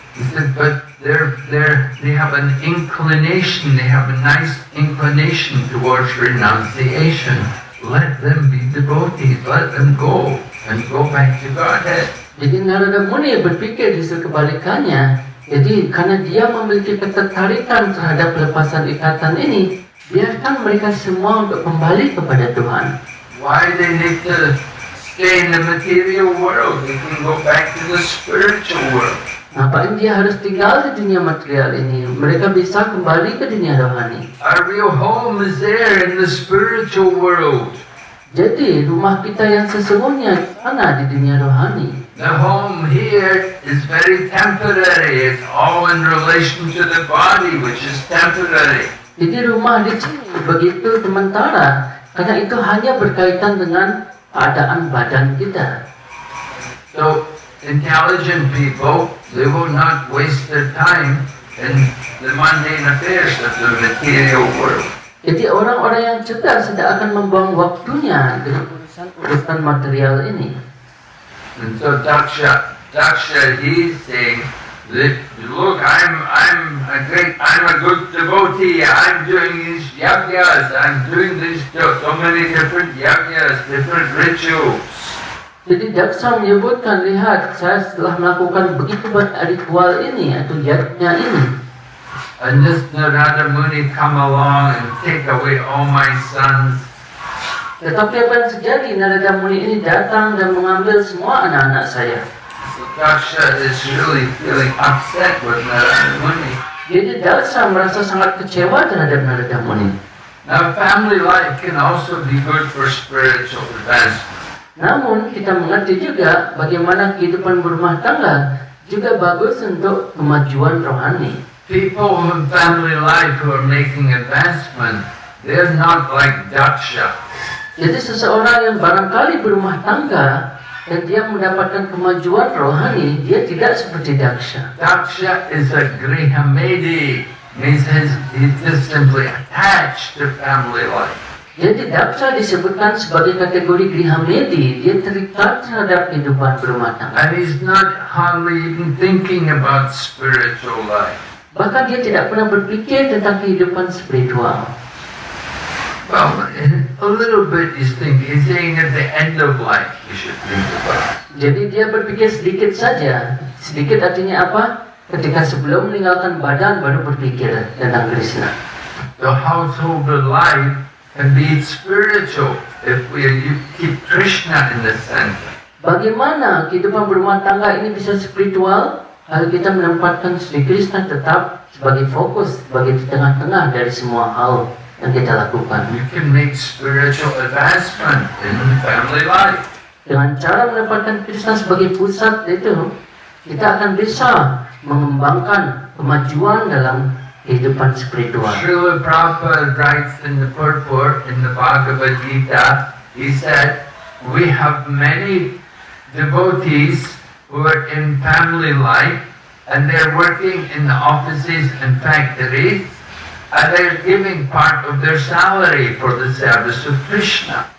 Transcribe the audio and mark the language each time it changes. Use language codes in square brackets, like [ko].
[en] He said, but they have an inclination, they have a nice inclination towards renunciation. Let them be devotees, let them go and go back to Godhead. [id] Jadi Narada Muni berpikir justru kebalikannya. Jadi karena dia memiliki ketertarikan terhadap pelepasan ikatan ini, biarkan mereka semua untuk kembali kepada Tuhan. [en] Why they need to stay in the material world? They can go back to the spiritual world. [id] Ngapain dia harus tinggal di dunia material ini? Mereka bisa kembali ke dunia rohani. [en] Our real home is there in the spiritual world. [id] Jadi rumah kita yang sesungguhnya sana di dunia rohani. [en] The home here is very temporary. It's all in relation to the body, which is temporary. [id] Jadi rumah di sini begitu sementara, karena itu hanya berkaitan dengan keadaan badan kita. [en] So intelligent people, they will not waste their time in the mundane affairs of the material world. [id] Jadi orang-orang yang cerdas tidak akan membuang waktunya dengan urusan material ini. [en] And so Daksha, he's saying that, look, I'm a good devotee. I'm doing these yajnas. I'm doing these so many different yajnas, different rituals. [id] Jadi Daksha menyebutkan, lihat, saya setelah melakukan begitu banyak ritual ini atau yajna ini. [en] And this Narada Muni come along and take away all my sons. [id] Tetapi apa yang terjadi? Narada Muni ini datang dan mengambil semua anak-anak saya. [en] So Daksha is really feeling upset with Narada Muni. [id] Jadi Daksha merasa sangat kecewa terhadap Narada Muni. [en] Now family life can also be good for spiritual advancement. [id] Namun kita mengerti juga bagaimana kehidupan berumah tangga juga bagus untuk kemajuan rohani. [en] People in family life who are making advancement, they're not like Daksha. [id] Jadi seseorang yang barangkali berumah tangga dan dia mendapatkan kemajuan rohani, dia tidak seperti Daksha. [en] Daksha is a grihamedi, means he's just simply attached to family life. [id] Jadi Daksha disebutkan sebagai kategori grihamedi, dia terikat terhadap kehidupan berumah tangga. [en] And he's not hardly even thinking about spiritual life. [id] Bahkan dia tidak pernah berpikir tentang kehidupan spiritual. [en] Well, a little bit he's saying at the end of life you should think about it. [id] Jadi dia berpikir sedikit saja. Sedikit artinya apa? Ketika sebelum meninggalkan badan baru berpikir tentang Krishna. [en] The household life can be spiritual if you keep Krishna in the center. [id] Bagaimana kehidupan berumah tangga ini bisa spiritual? Kalau kita menempatkan Sri Krishna tetap sebagai fokus, sebagai di tengah-tengah dari semua hal yang kita lakukan. [en] You can make spiritual advancement in family life. [id] Dengan cara menempatkan Krishna sebagai pusat itu, kita akan bisa mengembangkan kemajuan dalam kehidupan spiritual. [en] Srila Prabhupada writes in the purport in the Bhagavad Gita, he said, we have many devotees who are in family life and they're working in the offices and factories, and they're giving part of their salary for the service of Krishna.